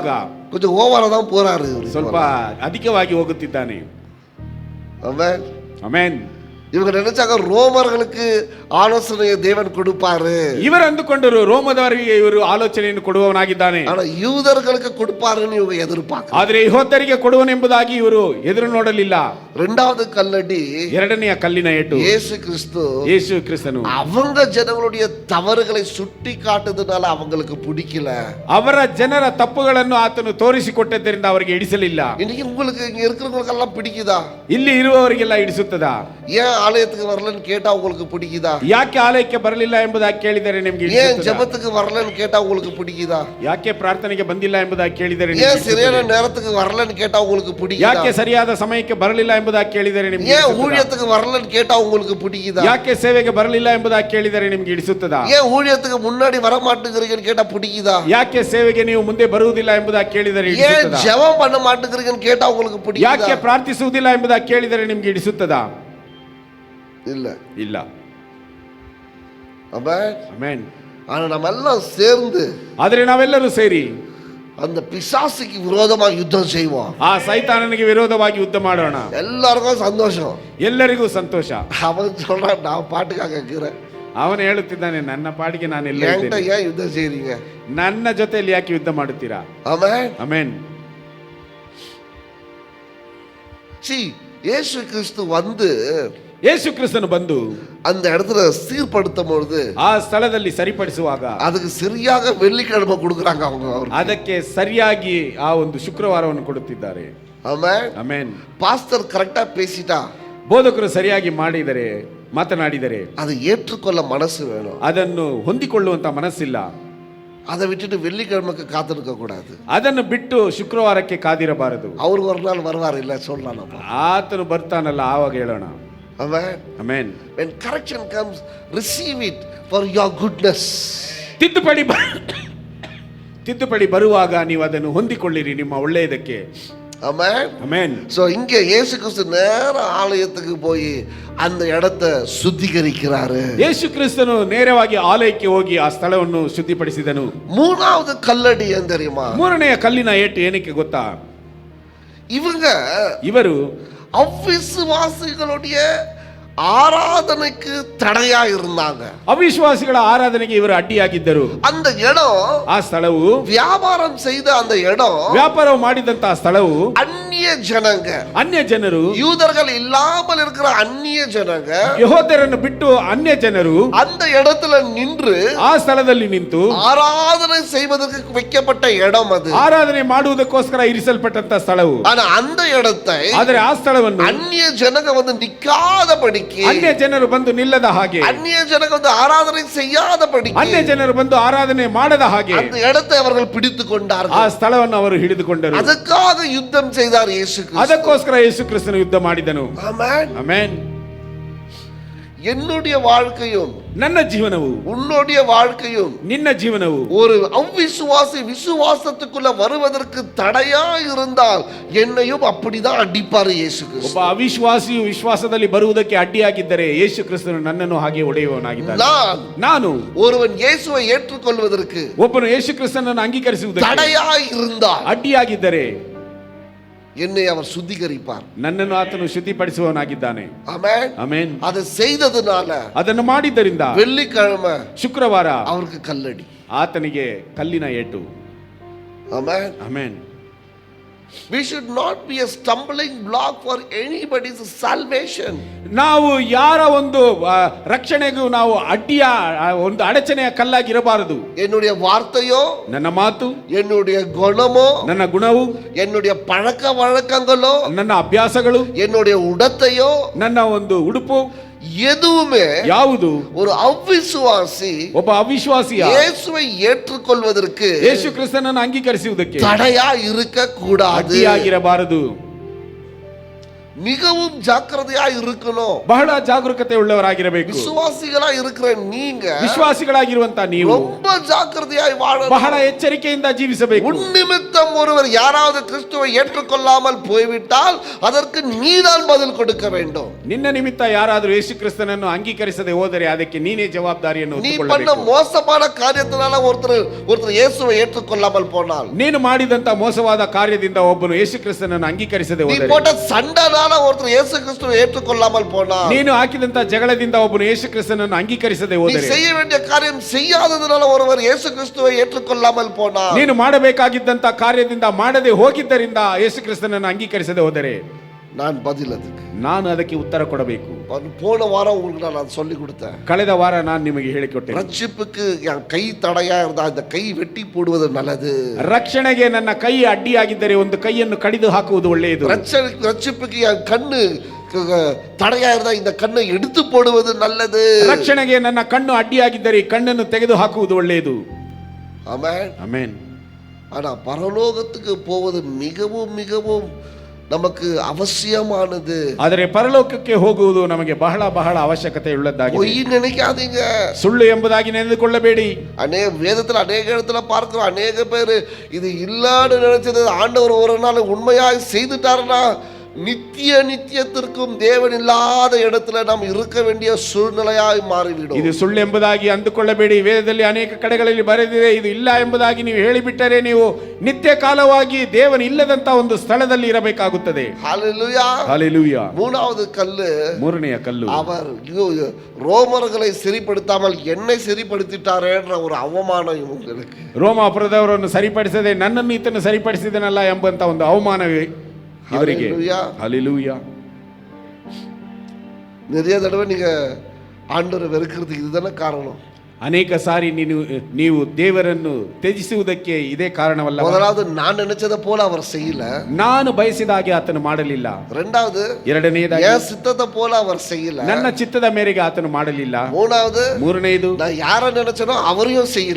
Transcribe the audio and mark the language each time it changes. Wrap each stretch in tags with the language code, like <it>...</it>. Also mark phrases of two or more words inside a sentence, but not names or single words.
<ta>கொஞ்சம் ஓவரா தான் போறாரு.</ta> <kn>ಸ್ವಲ್ಪ ಅಧಿಕವಾಗಿ ಹೋಗುತ್ತಿದ್ದಾನೆ.</kn> <ta>ஆமென்.</ta> <kn>ಆಮೆನ್.</kn> <ta>இவங்க நினைச்சாங்க ரோமர்களுக்கு ஆலோசனையை தேவன் கொடுப்பாரு.</ta> <kn>ಇವರು ಅಂದುಕೊಂಡರು ರೋಮದವರಿಗೆ ಇವರು ಆಲೋಚನೆಯನ್ನು ಕೊಡುವವನಾಗಿದ್ದಾನೆ.</kn> <ta>ஆனா யூதர்களுக்கு கொடுப்பாருன்னு இவங்க எதிர்பார்க்க.</ta> <kn>ಆದರೆ ಯೆಹೂದ್ಯರಿಗೆ ಕೊಡುವನೆಂಬುದಾಗಿ ಇವರು ಎದುರು ನೋಡಲಿಲ್ಲ.</kn> <ta>இரண்டாவது கல்லடி</ta> <kn>ಎರಡನೆಯ ಕಲ್ಲಿನ ಏಟು,</kn> <ta>இயேசு கிறிஸ்து</ta> <kn>ಯೇಸು ಕ್ರಿಸ್ತನು</kn> <ta>அவங்க ஜனங்களுடைய தவறுகளை சுட்டி காட்டுறதுனால அவங்களுக்கு பிடிக்கல.</ta> <kn>ಅವರ ಜನರ ತಪ್ಪುಗಳನ್ನು ಆತನು ತೋರಿಸಿಕೊಟ್ಟದ್ದರಿಂದ ಅವರಿಗೆ ಹಿಡಿಸಲಿಲ್ಲ.</kn> <ta>இன்னைக்கு உங்களுக்கு இங்க இருக்கிறவங்களுக்கெல்லாம் பிடிக்குதா?</ta> <kn>ಇಲ್ಲಿ ಇರುವವರಿಗೆಲ್ಲ ಹಿಡಿಸುತ್ತದಾ?</kn> <ta>ஏன் ஆலயத்துக்கு வரலன்னு கேட்டா உங்களுக்கு பிடிக்குதா?</ta> <kn>ಯಾಕೆ ಆಲಯಕ್ಕೆ ಬರಲಿಲ್ಲ ಎಂಬುದಾಗಿ ಕೇಳಿದರೆ ನಿಮಗೆ</kn> <ta>ஏன்</ta> <kn>ಹಿಡಿಸುತ್ತದಾ?</kn> <ta>ஜெபத்துக்கு வரலன்னு கேட்டா உங்களுக்கு பிடிக்குதா?</ta> <kn>ಯಾಕೆ ಪ್ರಾರ್ಥನೆಗೆ ಬಂದಿಲ್ಲ ಎಂಬುದಾಗಿ ಕೇಳಿದರೆ ನಿಮಗೆ</kn> <ta>ஏன் சரியான</ta> <kn>ಹಿಡಿಸುತ್ತದಾ?</kn> <ta>நேரத்துக்கு வரலன்னு கேட்டா உங்களுக்கு பிடிக்குதா?</ta> <kn>ಯಾಕೆ ಸರಿಯಾದ ಸಮಯಕ್ಕೆ ಬರಲಿಲ್ಲ ಎಂಬುದಾಗಿ ಕೇಳಿದರೆ ನಿಮಗೆ</kn> <ta>ஏன்</ta> <kn>ಹಿಡಿಸುತ್ತದಾ?</kn> <ta>ஊழியத்துக்கு வரலன்னு கேட்டா உங்களுக்கு பிடிக்குதா?</ta> <kn>ಯಾಕೆ ಸೇವೆಗೆ ಬರಲಿಲ್ಲ ಎಂಬುದಾಗಿ ಕೇಳಿದರೆ ನಿಮಗೆ ಹಿಡಿಸುತ್ತದಾ?</kn> <ta>ஏன் ஊழியத்துக்கு முன்னாடி வர மாட்டேங்கிறீங்கன்னு கேட்டா பிடிக்குதா?</ta> <kn>ಯಾಕೆ ಸೇವೆಗೆ ನೀವು ಮುಂದೆ ಬರುವುದಿಲ್ಲ ಎಂಬುದಾಗಿ ಕೇಳಿದರೆ</kn> <ta>ஏன்</ta> <kn>ಹಿಡಿಸುತ್ತದಾ?</kn> <ta>ஜெபம் பண்ண மாட்டேங்கிறீங்கன்னு கேட்டா உங்களுக்கு</ta> <kn>ಯಾಕೆ</kn> <ta>பிடிக்குதா?</ta> <kn>ಪ್ರಾರ್ಥಿಸುವುದಿಲ್ಲ ಎಂಬುದಾಗಿ ಕೇಳಿದರೆ ನಿಮಗೆ ಹಿಡಿಸುತ್ತದಾ?</kn> <ta>இல்ல.</ta> <kn>ಇಲ್ಲ.</kn> <ta>ஆமென்.</ta> <kn>ಆಮೆನ್.</kn> <ta>ஆனா நம்ம எல்லாம் சேர்ந்து</ta> <kn>ಆದರೆ ನಾವೆಲ್ಲರೂ ಸೇರಿ</kn> <ta>அந்த பிசாசுக்கு விரோதமாக யுத்தம் செய்வோம்.</ta> <kn>ಆ ಸೈತಾನನಿಗೆ ವಿರೋಧವಾಗಿ ಯುದ್ಧ ಮಾಡೋಣ.</kn> <ta>எல்லாருக்கும் சந்தோஷம்,</ta> <kn>ಎಲ್ಲರಿಗೂ ಸಂತೋಷ.</kn> <ta>அவன் சொல்றான் நான் பாட்டுக்காக இருக்கிறேன்,</ta> <kn>ಅವನು ಹೇಳುತ್ತಿದ್ದಾನೆ ನನ್ನ ಪಾಡಿಗೆ ನಾನು ಎಲ್ಲ</kn> <ta>என்கிட்ட ஏன் யுத்தம் செய்றீங்க?</ta> <kn>ನನ್ನ ಜೊತೆಯಲ್ಲಿ ಯಾಕೆ ಯುದ್ಧ ಮಾಡುತ್ತೀರಾ?</kn> <ta>ஆமென்.</ta> <kn>ಆಮೆನ್.</kn> <ta>See, இயேசு கிறிஸ்து வந்து</ta> <kn>ಯೇಸು ಕ್ರಿಸ್ತನು ಬಂದು</kn> <ta>அந்த இடத்துல சீர்படுத்தும் பொழுது</ta> <kn>ಆ ಸ್ಥಳದಲ್ಲಿ ಸರಿಪಡಿಸುವಾಗ</kn> <ta>அதுக்கு சரியாக வெள்ளிக்கிழமை கொடுக்குறாங்க அவங்க அவருக்கு.</ta> <kn>ಅದಕ್ಕೆ ಸರಿಯಾಗಿ ಆ ಒಂದು ಶುಕ್ರವಾರವನ್ನು ಕೊಡುತ್ತಿದ್ದಾರೆ.</kn> <ta>ஆமென்.</ta> <kn>ಆಮೆನ್.</kn> <ta>பாஸ்டர் கரெக்டா பேசிட்டா,</ta> <kn>ಬೋಧಕರು ಸರಿಯಾಗಿ ಮಾತನಾಡಿದರೆ</kn> <ta>அதை ஏற்றுக்கொள்ள மனசு வேணும்.</ta> <kn>ಅದನ್ನು ಹೊಂದಿಕೊಳ್ಳುವಂತ ಮನಸ್ಸಿಲ್ಲ.</kn> <ta>அதை விட்டுட்டு வெள்ளிக்கிழமைக்கு காத்திருக்க கூடாது.</ta> <kn>ಅದನ್ನು ಬಿಟ್ಟು ಶುಕ್ರವಾರಕ್ಕೆ ಕಾದಿರಬಾರದು.</kn> <ta>அவர் ஒரு நாள் வருவார் இல்ல சொல்லலாம் நம்ம.</ta> <kn>ಆತನು ಬರ್ತಾನಲ್ಲ ಆವಾಗ ಹೇಳೋಣ.</kn> <en>Amen. Amen. When correction comes, receive it for your goodness.</en> <kn>ತಿದ್ದುಪಡಿ ಬರುವಾಗ ನೀವು ಅದನ್ನು ಹೊಂದಿಕೊಳ್ಳಿರಿ ನಿಮ್ಮ ಒಳ್ಳೆಯದಕ್ಕೆ. Amen. Amen.</kn> <ta>So இங்க இயேசு கிறிஸ்து நேர ஆலயத்துக்கு போய் அந்த இடத்தை சுத்திகரிக்கிறாரு.</ta> <kn>ಯೇಸು ಕ್ರಿಸ್ತನು ನೇರವಾಗಿ ಆಲಯಕ್ಕೆ ಹೋಗಿ ಆ ಸ್ಥಳವನ್ನು ಶುದ್ಧಿಪಡಿಸಿದನು.</kn> <ta>மூணாவது கல்லடி ஏன் தெரியுமா?</ta> <kn>ಮೂರನೆಯ ಕಲ್ಲಿನ ಏಟು ಏನಕ್ಕೆ ಗೊತ್ತಾ? ಇವರು</kn> <ta>அவ்விசுவாசிகளுடைய ஆராதனைக்கு தடையா இருந்தாங்க.</ta> <kn>ಅವಿಶ್ವಾಸಿಗಳ ಆರಾಧನೆಗೆ ಇವರು ಅಡ್ಡಿಯಾಗಿದ್ದರು.</kn> <ta>அந்த இடம்,</ta> <kn>ಆ ಸ್ಥಳವು,</kn> <ta>வியாபாரம் செய்த அந்த இடம்,</ta> <kn>ವ್ಯಾಪಾರ ಮಾಡಿದಂತಹ ಸ್ಥಳವು</kn> <ta>அந்நிய ஜனங்க,</ta> <kn>ಅನ್ಯ ಜನರು,</kn> <ta>யூதர்கள் இல்லாமல் இருக்கிற அந்நிய ஜனங்க,</ta> <kn>ಯೆಹೂದ್ಯರನ್ನು ಬಿಟ್ಟು ಅನ್ಯ ಜನರು</kn> <ta>அந்த இடத்துல நின்று</ta> <kn>ಆ ಸ್ಥಳದಲ್ಲಿ ನಿಂತು</kn> <ta>ஆராதனை செய்வதற்கு வைக்கப்பட்ட இடம் அது.</ta> <kn>ಆರಾಧನೆ ಮಾಡುವುದಕ್ಕೋಸ್ಕರ ಇರಿಸಲ್ಪಟ್ಟಂತ ಸ್ಥಳವು.</kn> <ta>ஆனா அந்த இடத்தை,</ta> <kn>ಆದರೆ ಆ ಸ್ಥಳವನ್ನು</kn> <ta>அந்நிய ஜனங்க வந்து நிக்காதபடி,</ta> <kn>ಅನ್ಯ ಜನರು ಬಂದು ನಿಲ್ಲದ ಹಾಗೆ,</kn> <ta>அந்நிய ஜனங்க வந்து ஆராதனை செய்யாதபடி,</ta> <kn>ಅನ್ಯ ಜನರು ಬಂದು ಆರಾಧನೆ ಮಾಡದ ಹಾಗೆ</kn> <ta>அந்த இடத்தை அவர்கள் பிடித்துக் கொண்டார்கள்.</ta> <kn>ಆ ಸ್ಥಳವನ್ನು ಅವರು ಹಿಡಿದುಕೊಂಡರು. ಅದಕ್ಕಾಗ ಯುದ್ಧ</kn> <ta>செய்தார் இயேசு கிறிஸ்து.</ta> <kn>ಅದಕ್ಕೋಸ್ಕರ ಯೇಸು ಕ್ರಿಸ್ತನು ಯುದ್ಧ ಮಾಡಿದನು.</kn> <ta>ஆமென்.</ta> <kn>ಆಮೆನ್.</kn> <ta>என்னுடைய வாழ்க்கையும்,</ta> <kn>ನನ್ನ ಜೀವನವು,</kn> <ta>உன்னுடைய வாழ்க்கையும்,</ta> <kn>ನಿನ್ನ ಜೀವನವು</kn> <ta>ஒரு அவ்விசுவாசி விசுவாசத்துக்குள்ள வருவதற்கு தடையா இருந்தால் என்னையும் அப்படிதான் அடிப்பார் இயேசு கிறிஸ்து.</ta> <kn>ಒಬ್ಬ ಅವಿಶ್ವಾಸಿಯು ವಿಶ್ವಾಸದಲ್ಲಿ ಬರುವುದಕ್ಕೆ ಅಡ್ಡಿಯಾಗಿದ್ದರೆ ಯೇಸು ಕ್ರಿಸ್ತನು ನನ್ನನ್ನು ಹಾಗೆ ಹೊಡೆಯುವವನಾಗಿದ್ದಾನೆ. ನಾನು</kn> <ta>ஒருவன் இயேசுவை ஏற்றுக்கொள்வதற்கு</ta> <kn>ಒಬ್ಬನು ಯೇಸು ಕ್ರಿಸ್ತನನ್ನು ಅಂಗೀಕರಿಸುವುದಕ್ಕೆ</kn> <ta>தடையா இருந்தால்,</ta> <kn>ಅಡ್ಡಿಯಾಗಿದ್ದರೆ</kn> <ta>என்னை அவர் சுத்திகரிப்பார்.</ta> <kn>ನನ್ನನ್ನು ಆತನು ಶುದ್ಧಿಪಡಿಸುವವನಾಗಿದ್ದಾನೆ.</kn> <ta>ஆமென்.</ta> <kn>ಆಮೆನ್.</kn> <ta>அதை செய்ததுனால</ta> <kn>ಅದನ್ನು ಮಾಡಿದ್ದರಿಂದ</kn> <ta>வெள்ளிக்கிழமை</ta> <kn>ಶುಕ್ರವಾರ</kn> <ta>அவருக்கு கல்லடி,</ta> <kn>ಆತನಿಗೆ ಕಲ್ಲಿನ ಏಟು.</kn> <ta>ஆமென்.</ta> <kn>ಆಮೆನ್.</kn> <en>We should not be a stumbling block for anybody's salvation.</en> <kn>ನಾವು ಯಾರ ಒಂದು ರಕ್ಷಣೆಗೂ ನಾವು ಒಂದು ಅಡಚಣೆಯ ಕಲ್ಲಾಗಿರಬಾರದು.</kn> <ta>என்னுடைய வார்த்தையோ,</ta> <kn>ನನ್ನ ಮಾತು,</kn> <ta>என்னுடைய குணமோ,</ta> <kn>ನನ್ನ ಗುಣವು,</kn> <ta>என்னுடைய பழக்க வழக்கங்களோ,</ta> <kn>ನನ್ನ ಅಭ್ಯಾಸಗಳು,</kn> <ta>என்னுடைய உடத்தையோ,</ta> <kn>ನನ್ನ ಒಂದು ಉಡುಪು,</kn> <ta>எதுவுமே</ta> <kn>ಯಾವುದು</kn> <ta>ஒரு அவ்விசுவாசி</ta> <kn>ಒಬ್ಬ ಅವಿಶ್ವಾಸಿಯ</kn> <ta>இயேசுவை ஏற்றுக்கொள்வதற்கு</ta> <kn>ಯೇಸು ಕ್ರಿಸ್ತನನ್ನು ಅಂಗೀಕರಿಸುವುದಕ್ಕೆ</kn> <ta>தடையா இருக்க கூடாது,</ta> <kn>ಅಡ್ಡಿಯಾಗಿರಬಾರದು.</kn> <ta>மிகவும் ஜாக்கிரதையா இருக்கணும்.</ta> <kn>ಬಹಳ ಜಾಗರೂಕತೆ ಉಳ್ಳವರಾಗಿರಬೇಕು.</kn> <ta>விசுவாசிகளா இருக்கிற நீங்க</ta> <kn>ವಿಶ್ವಾಸಿಗಳಾಗಿರುವಂತ ನೀವು</kn> <ta>ரொம்ப ஜாக்கிரதையாய் வாழணும்.</ta> <kn>ಬಹಳ ಎಚ್ಚರಿಕೆಯಿಂದ ಜೀವಿಸಬೇಕು.</kn> <ta>உன் நிமித்தம் ஒருவர் யாராவது கிறிஸ்துவை ஏற்றுக்கொள்ளாமல் போய்விட்டால் அதற்கு நீதான் பதில் கொடுக்க வேண்டும்.</ta> <kn>ನಿನ್ನ ನಿಮಿತ್ತ ಯಾರಾದರೂ ಯೇಸು ಕ್ರಿಸ್ತನನ್ನು ಅಂಗೀಕರಿಸದೆ ಹೋದರೆ ಅದಕ್ಕೆ ನೀನೇ ಜವಾಬ್ದಾರಿಯನ್ನು</kn> <ta>நீ பண்ண</ta> <kn>ಹೊತ್ತುಕೊಳ್ಳಬೇಕು.</kn> <ta>மோசமான காரியத்தினால ஒருத்தர் இயேசுவை ஏற்றுக்கொள்ளாமல் போனால்,</ta> <kn>ನೀನು ಮಾಡಿದಂತ ಮೋಸವಾದ ಕಾರ್ಯದಿಂದ ಒಬ್ಬನು ಯೇಸು ಕ್ರಿಸ್ತನನ್ನು ಅಂಗೀಕರಿಸದೆ</kn> <ta>நீ</ta> <kn>ಹೋದರೆ,</kn> <ta>போட்ட சண்டைனால ஒருத்தர் இயேசு கிறிஸ்துவை ஏற்றுக்கொள்ளாமல் போனால்,</ta> <kn>ನೀನು ಹಾಕಿದಂತ ಜಗಳದಿಂದ ಒಬ್ಬನು ಯೇಸು ಕ್ರಿಸ್ತನನ್ನು ಅಂಗೀಕರಿಸದೆ</kn> <ta>நீ</ta> <kn>ಹೋದರೆ,</kn> <ta>செய்ய வேண்டிய காரியம் செய்யாததுனால ஒருவர் இயேசு கிறிஸ்துவை ஏற்றுக்கொள்ளாமல் போனால்,</ta> <kn>ನೀನು ಮಾಡಬೇಕಾಗಿದ್ದಂತ ಕಾರ್ಯದಿಂದ ಮಾಡದೆ ಹೋಗಿದ್ದರಿಂದ ಯೇಸು ಕ್ರಿಸ್ತನನ್ನು ಅಂಗೀಕರಿಸದೆ ಹೋದರೆ</kn> <ta>நான் பதில் அதுக்கு,</ta> <kn>ನಾನು ಅದಕ್ಕೆ ಉತ್ತರ ಕೊಡಬೇಕು.</kn> <ta>போன வாரம் உங்களுக்கு நான் சொல்லி கொடுத்தேன்.</ta> <kn>ಕಳೆದ ವಾರ ನಾನು ನಿಮಗೆ ಹೇಳಿಕೊಟ್ಟೆ,</kn> <ta>ரட்சிப்புக்கு என் கை தடையா இருந்தா இந்த கை வெட்டி போடுவது நல்லது.</ta> <kn>ರಕ್ಷಣೆಗೆ ನನ್ನ ಕೈ ಅಡ್ಡಿಯಾಗಿದ್ದರೆ ಒಂದು ಕೈಯನ್ನು ಕಡಿದು ಹಾಕುವುದು ಒಳ್ಳೆಯದು.</kn> <ta>ரட்சிப்புக்கு என் கண்ணு தடையா இருந்தா இந்த கண்ணை எடுத்து போடுவது நல்லது.</ta> <kn>ರಕ್ಷಣೆಗೆ ನನ್ನ ಕಣ್ಣು ಅಡ್ಡಿಯಾಗಿದ್ದರೆ ಕಣ್ಣನ್ನು ತೆಗೆದು ಹಾಕುವುದು ಒಳ್ಳೆಯದು.</kn> <ta>ஆமென்.</ta> <kn>ಆಮೆನ್.</kn> <ta>ஆனா பரலோகத்துக்கு போவது மிகவும் மிகவும் நமக்கு அவசியமானது.</ta> <kn>ಆದರೆ ಪರಲೋಕಕ್ಕೆ ಹೋಗುವುದು ನಮಗೆ ಬಹಳ ಬಹಳ ಅವಶ್ಯಕತೆ ಉಳ್ಳದ್ದಾಗಿದೆ.</kn> <ta>பொய் நினைக்காதீங்க,</ta> <kn>ಸುಳ್ಳು ಎಂಬುದಾಗಿ ನೆನೆದುಕೊಳ್ಳಬೇಡಿ.</kn> <ta>வேதத்துல அநேக இடத்துல பார்க்கிறோம், அநேக பேர் இது இல்லான்னு நினைச்சது ஆண்டவர் ஒரு நாள் உண்மையாக செய்துட்டாருன்னா நித்திய நித்தியத்திற்கும் தேவன் இல்லாத இடத்துல நாம் இருக்க வேண்டிய சூழ்நிலையாய் மாறிவிடும்.</ta> <kn>ಇದು ಸುಳ್ಳು ಎಂಬುದಾಗಿ ಅಂದುಕೊಳ್ಳಬೇಡಿ. ವೇದದಲ್ಲಿ ಅನೇಕ ಕಡೆಗಳಲ್ಲಿ ಬರೆದಿದೆ. ಇದು ಇಲ್ಲ ಎಂಬುದಾಗಿ ನೀವು ಹೇಳಿಬಿಟ್ಟರೆ ನೀವು ನಿತ್ಯ ಕಾಲವಾಗಿ ದೇವನು ಇಲ್ಲದಂತ ಒಂದು ಸ್ಥಳದಲ್ಲಿ ಇರಬೇಕಾಗುತ್ತದೆ.</kn> <ta>ஹல்லேலூயா. ஹல்லேலூயா. மூணாவது கல்லு,</ta> <kn>ಮೂರನೆಯ ಕಲ್ಲು,</kn> <ta>அவர் ரோமர்களை சிறைப்படுத்தாமல் என்னை சிறைப்படுத்திட்டாரேன்ற ஒரு அவமானம் இவங்களுக்கு.</ta> <kn>ರೋಮಾಪುರದವರನ್ನು ಸರಿಪಡಿಸದೆ ನನ್ನನ್ನು ಈತನು ಸರಿಪಡಿಸಿದನಲ್ಲ ಎಂಬಂತ ಒಂದು ಅವಮಾನವೇ ಇವರಿಗೆ.</kn> <ta>ஹல்லேலூயா. நிறைய தடவை நீங்க ஆண்டவரை வெறுக்கிறதுக்கு இதுதானே காரணம்.</ta> <kn>ಅನೇಕ ಸಾರಿ ನೀವು ದೇವರನ್ನು ತ್ಯಜಿಸುವುದಕ್ಕೆ ಇದೇ ಕಾರಣವಲ್ಲ.</kn> <ta>முதலாவது நான் நினைச்சதை போல அவர் செய்யல,</ta> <kn>ನಾನು ಬಯಸಿದ ಹಾಗೆ ಆತನು ಮಾಡಲಿಲ್ಲ.</kn> <ta>இரண்டாவது</ta> <kn>ಎರಡನೆಯದಾಗಿ</kn> <ta>என் சித்தத்தை போல அவர் செய்யல,</ta> <kn>ನನ್ನ ಚಿತ್ತದ ಮೇರೆಗೆ ಆತನು ಮಾಡಲಿಲ್ಲ.</kn> <ta>மூணாவது</ta> <kn>ಮೂರನೆಯದು,</kn> <ta>நான் யார நினைச்சனோ அவரையும் செய்யல.</ta>